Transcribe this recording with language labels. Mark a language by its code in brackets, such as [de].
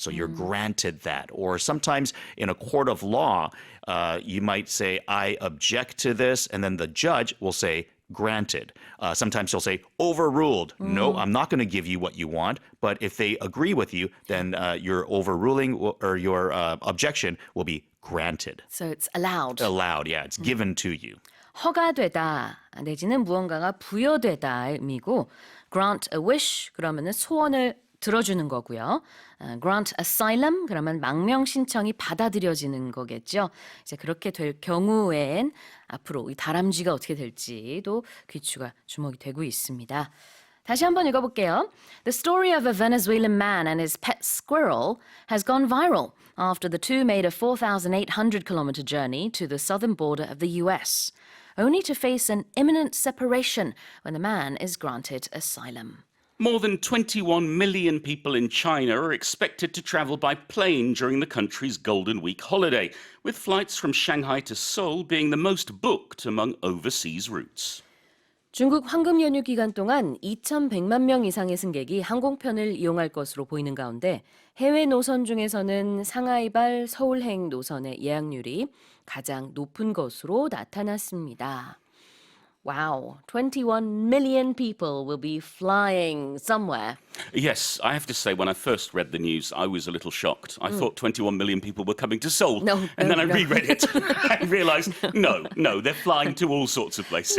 [en] So you're granted that. Or sometimes in a court of law, you might say, I object to this, and then the judge will say, granted. Sometimes he'll say, overruled. No, I'm not going to give you what you want. But if they agree with you, then your overruling or your objection will be granted. So it's allowed. Allowed, yeah. It's given to you. [ko] 허가되다 내지는 무언가가 부여되다 의미고 grant a wish 그러면은 소원을 들어주는 거고요. grant asylum 그러면 망명 신청이 받아들여지는 거겠죠. 이제 그렇게 될 경우엔 앞으로 이 다람쥐가 어떻게 될지도 귀추가 주목이 되고 있습니다. 다시 한번 읽어볼게요. [en] The story of a Venezuelan man and his pet squirrel has gone viral after the two made a 4,800-kilometer journey to the southern border of the US, only to face an imminent separation when the man is granted asylum. More than 21 million people in China are expected to travel by plane during the country's Golden Week holiday, with flights from Shanghai to Seoul being the most booked among overseas routes. [ko] 중국 황금 연휴 기간 동안 2,100만 명 이상의 승객이 항공편을 이용할 것으로 보이는 가운데 해외 노선 중에서는 상하이발 서울행 노선의 예약률이 가장 높은 것으로 나타났습니다. [en] Wow, 21 million people will be flying somewhere. Yes, I have to say, when I first read the news, I was a little shocked. I thought 21 million people were coming to Seoul. And then I reread it and realised, no, they're flying to all sorts of places.